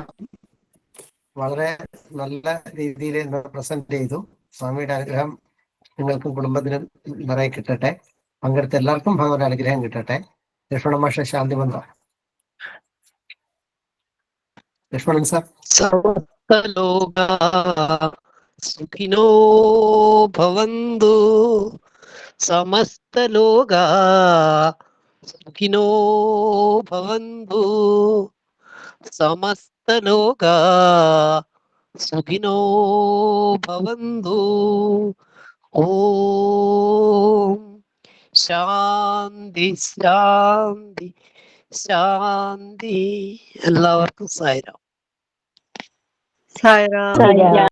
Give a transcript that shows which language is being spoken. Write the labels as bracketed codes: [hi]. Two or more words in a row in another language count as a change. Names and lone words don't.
[ml] വളരെ നല്ല രീതിയിൽ പ്രസന്റ് ചെയ്തു. സ്വാമിയുടെ അനുഗ്രഹം നിങ്ങൾക്കും കുടുംബത്തിനും നിറയെ കിട്ടട്ടെ. പങ്കെടുത്ത എല്ലാവർക്കും ഭഗവാന്റെ അനുഗ്രഹം കിട്ടട്ടെ. ലക്ഷ്മണ മാഷ ശാന്തി മന്ത്രം. ലക്ഷ്മണൻ സാർ. [sa] സർവലോകാ സുഖിനോ ഭവന്തു, സമസ്തലോകാ സുഖിനോ ഭവന്തു, സമസ്തലോകാ സുഖിനോ ഭവന്തു. ഓം ശാന്തി ശാന്തി ശാന്തി. [ml] എല്ലാവർക്കും സായിരാം. സായിരാം.